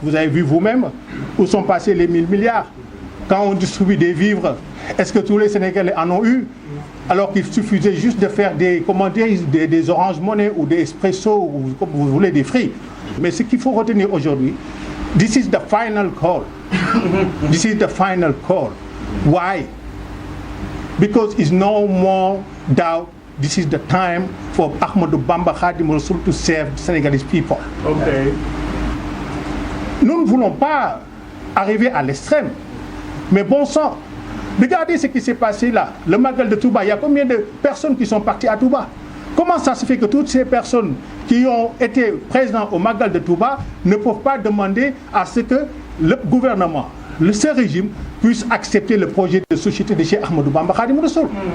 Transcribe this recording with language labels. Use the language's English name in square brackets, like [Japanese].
[French] Vous avez vu vous-même où sont passés les 1000 milliards. Quand on distribue des vivres, est-ce que tous les Sénégalais en ont eu? Alors qu'il suffisait juste de faire des, comment dire, des Orange Money ou des Espresso ou comme vous voulez, des fruits. Mais ce qu'il faut retenir aujourd'hui, [English] this is the final call. This is the final call. Why? Because it's no more doubt this is the time for Ahmadou Bamba Khadim Rassoul to serve the Senegalese people. Okay. [French] Nous ne voulons pas arriver à l'extrême. Mais bon sang, regardez ce qui s'est passé là. Le Magal de Touba, il y a combien de personnes qui sont parties à Touba? Comment ça se fait que toutes ces personnes qui ont été présentes au Magal de Touba ne peuvent pas demander à ce que le gouvernement, ce régime, puisse accepter le projet de société de Cheikh Ahmadou Bamba Khadim Rassoul?